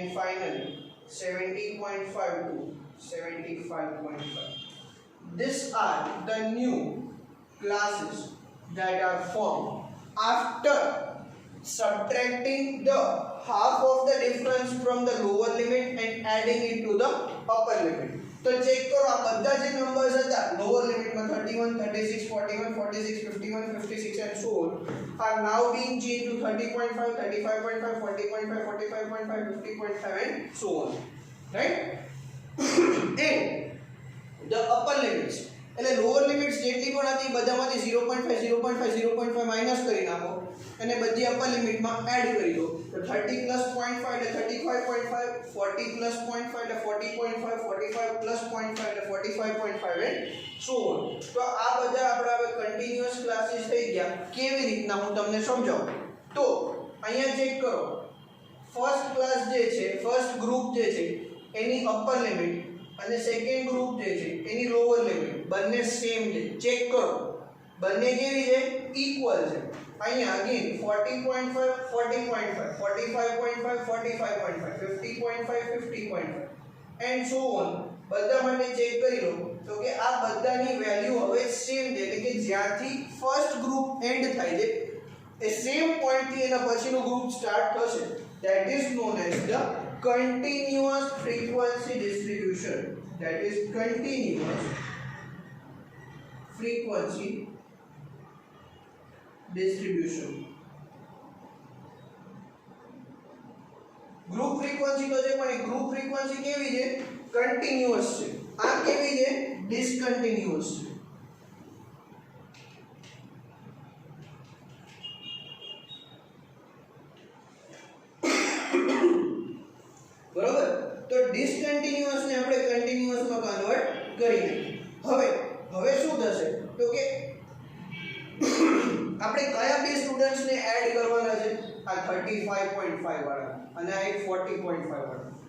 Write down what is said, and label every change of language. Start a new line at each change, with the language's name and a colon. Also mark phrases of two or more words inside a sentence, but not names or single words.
English: finally 70.5 to 75.5 these are the new classes that are formed after subtracting the half of the difference from the lower limit and adding it to the upper limit
Gujarati: તો ચેક કરો આ બધા જે નંબર્સ હતા
English: lower limit માં 31 36 41 46 51 56 and so on are now being changed to 30.5 35.5 40.5 45.5 50.5 and so on right and the upper limits
Gujarati: એટલે
English: lower limits
Gujarati: જેટલી પણ હતી બધામાંથી 0.5 0.5 0.5 માઈનસ કરી નાખો અને બધી
English: upper limitમાં
Gujarati: એડ કરી દો તો 30 plus 0.5 એટલે 35.5 40 plus 0.5 એટલે 40.5 45 plus 0.5 એટલે 45.5
English: and so on
Gujarati: તો આ બધા આપણા હવે કન્ટિન્યુઅસ ક્લાસીસ થઈ ગયા કેવી રીતના હું તમને સમજાવું તો અહીંયા ચેક કરો
English: first class
Gujarati: જે છે
English: first group
Gujarati: જે છે એની
English: upper limit
Gujarati: અને
English: second group
Gujarati: જે છે એની
English: lower limit
Gujarati: બંને સેમ છે ચેક કરો બંને કેવી છે ઇક્વલ છે અહીંયા અગેન 40.5 40.5 45.5 45.5 50.5 50.5
English: and so on
Gujarati: બધા માટે ચેક કરી લો તો કે આ બધાની વેલ્યુ હવે સેમ છે એટલે કે જ્યાંથી
English: first group end
Gujarati: થાય છે એ
English: same point
Gujarati: થી એના પછીનું ગ્રુપ સ્ટાર્ટ થશે
English: that is known as the continuous frequency distribution that is continuous frequency distribution group frequency
Gujarati: તો છે પણ એ
English: group frequency
Gujarati: કેવી છે કન્ટિન્યુઅસ છે આ કેવી છે ડિસકન્ટિન્યુઅસ છે બરોબર તો ડિસકન્ટિન્યુઅસ ને આપણે કન્ટિન્યુઅસ માં કન્વર્ટ કરી નાખીએ હવે શું થશે તો કે આપણે કયા બે સ્ટુડન્ટ્સ ને એડ કરવાના છે આ 35.5 વાળા અને આ 40.5 વાળા